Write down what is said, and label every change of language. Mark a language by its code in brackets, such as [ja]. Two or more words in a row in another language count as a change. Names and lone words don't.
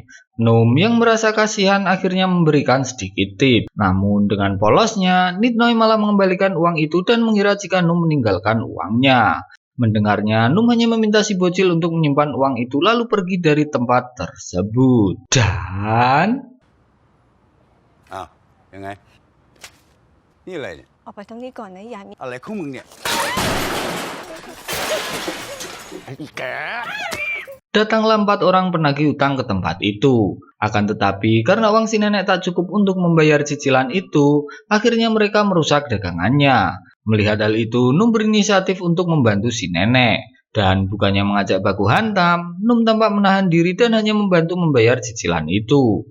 [id] Num yang merasa kasihan akhirnya memberikan sedikit tip. Namun dengan polosnya, Nitnoy malah mengembalikan uang itu dan mengira jika Num meninggalkan uangnya. Mendengarnya, Num hanya meminta si bocil untuk menyimpan uang itu lalu pergi dari tempat tersebut. Dan [th] อ้าวยังไงนี่อะไรเนี่ย ออกไปตรงนี้ก่อนนะอย่ามี อะไรของมึงเนี่ยไอ้แก [id] datanglah 4 orang penagih utang ke tempat itu. Akan tetapi, karena uang si nenek tak cukup untuk membayar cicilan itu, akhirnya mereka merusak dagangannya. Melihat hal itu, Num berinisiatif untuk membantu si nenek. Dan bukannya mengajak baku hantam, Num tampak menahan diri dan hanya membantu membayar cicilan itu.